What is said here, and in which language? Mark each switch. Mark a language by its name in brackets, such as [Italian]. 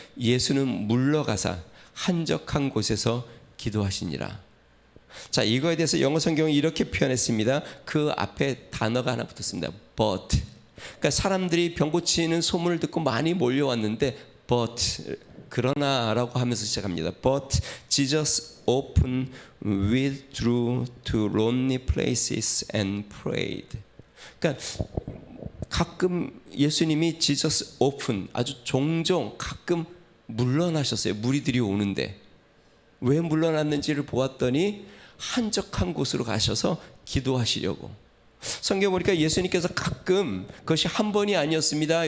[Korean] 예수는 물러가사 한적한 곳에서 기도하시니라. 자, 이거에 대해서 영어 성경은 이렇게 표현했습니다. 그 앞에 단어가 하나 붙었습니다. But. 그러니까 사람들이 병 고치는 소문을 듣고 많이 몰려왔는데 but, 그러나라고 하면서 시작합니다. [English] But Jesus often withdrew to lonely places and prayed. [Korean] 그러니까 가끔 예수님이 [English] Jesus often, [Korean] 아주 종종 가끔 물러나셨어요. 무리들이 오는데. 왜 물러났는지를 보았더니 한적한 곳으로 가셔서 기도하시려고. 성경 보니까 예수님께서 가끔, 그것이 한 번이 아니었습니다.